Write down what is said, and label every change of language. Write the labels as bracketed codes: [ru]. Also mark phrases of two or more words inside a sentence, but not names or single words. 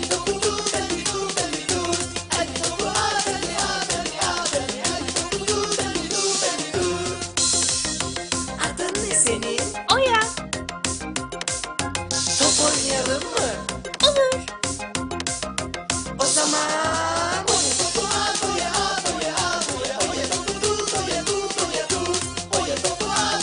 [tr] Hadi topu tut, hadi tut, hadi tut. Hadi topu at, hadi at, hadi at, hadi at. Hadi topu tut, hadi tut, hadi tut. Adın ne senin? Oya, Top oynayalım mı? olur. O zaman hadi topu at, oya at, oya at, oya. Oya topu tut, oya tut, oya tut. Oya topu